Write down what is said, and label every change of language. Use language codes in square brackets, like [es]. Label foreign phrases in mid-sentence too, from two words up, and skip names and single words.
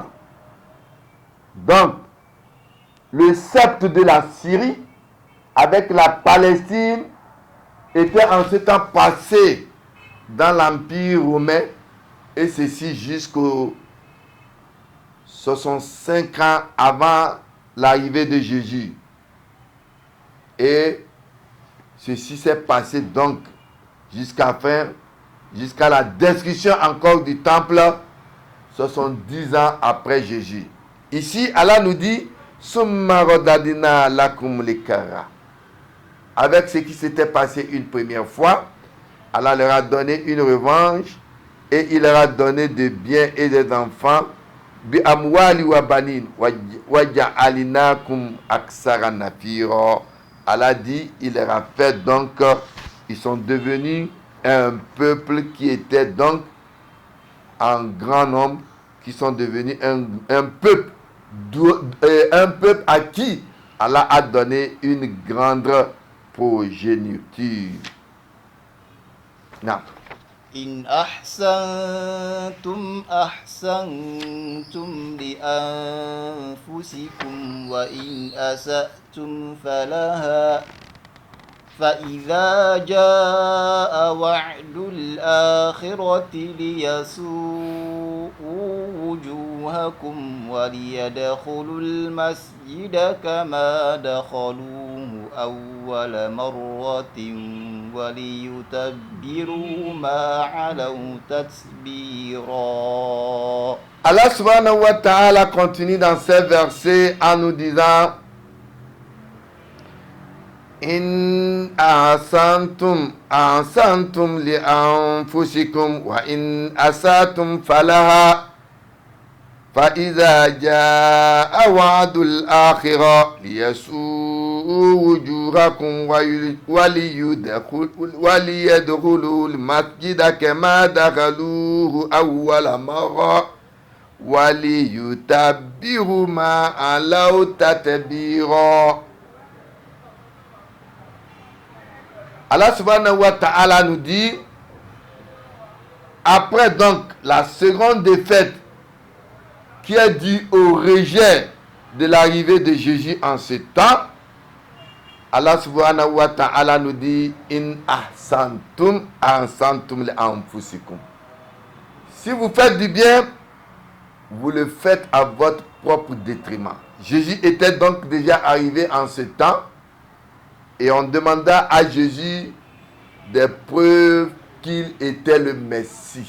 [fr] Donc, le sceptre de la Syrie avec la Palestine était en ce temps passé dans l'Empire romain et ceci jusqu'aux 65 ans avant l'arrivée de Jésus. Et ceci s'est passé donc jusqu'à la destruction encore du temple 70 ans après Jésus. Ici, Allah nous dit [ar] ثم رددنا لكم الكرة. [fr] Avec ce qui s'était passé une première fois, Allah leur a donné une revanche et il leur a donné des biens et des enfants. [ar] بأموال وبنين وجعلناكم أكثر نفيرا. [fr] Allah dit, il leur a fait donc, ils sont devenus un peuple qui était donc en grand nombre, qui sont devenus un peuple à qui Allah a donné une grande progéniture. Non. [ar] إن أحسنتم أحسنتم لأنفسكم وإن أسأتم فلها فإذا جاء وعد الآخرة ليسوءوا وجوهكم وليدخلوا المسجد كما دخلوه أول مرة وليتبروا ما علوا تتبيرا. [fr] Allah [ar] سبحانه وتعالى [fr] continue dans ces versets en nous disant [ar] إن أحسنتم أحسنتم لأنفسكم وإن أسأتم فلها فإذا جاء وعد الآخرة ليسوءوا وجوهكم و ليدخلوا المسجد كما دخلوه أول مرة و ليتبروا ما علوا تتبيرا. [fr] Allah [ar] سبحانه وتعالى [fr] nous dit, après donc la seconde défaite qui est due au rejet de l'arrivée de Jésus en ce temps, Allah [ar] سبحانه وتعالى [fr] nous dit, [ar] إن أحسنتم أحسنتم لأنفسكم. [fr] Si vous faites du bien, vous le faites à votre propre détriment. Jésus était donc déjà arrivé en ce temps. Et on demanda à Jésus des preuves qu'il était le Messie.